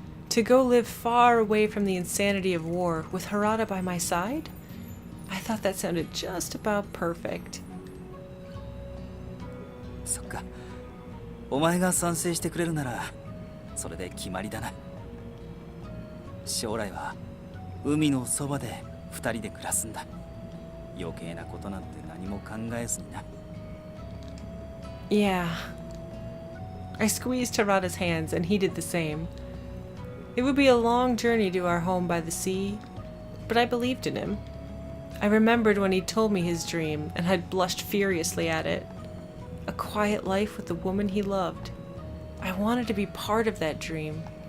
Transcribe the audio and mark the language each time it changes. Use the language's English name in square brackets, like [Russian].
[English] To go live far away from the insanity of war with Harada by my side? I thought that sounded just about perfect. [Japanese] そっか。お前が賛成してくれるなら、それで決まりだな。将来は海のそばで二人で暮らすんだ。余計なことなんて何も考えずにな。 [English] Yeah. I squeezed Harada's hands and he did the same. It would be a long journey to our home by the sea, but I believed in him. I remembered when he told me his dream and had blushed furiously at it. A quiet life with the woman he loved. I wanted to be part of that dream.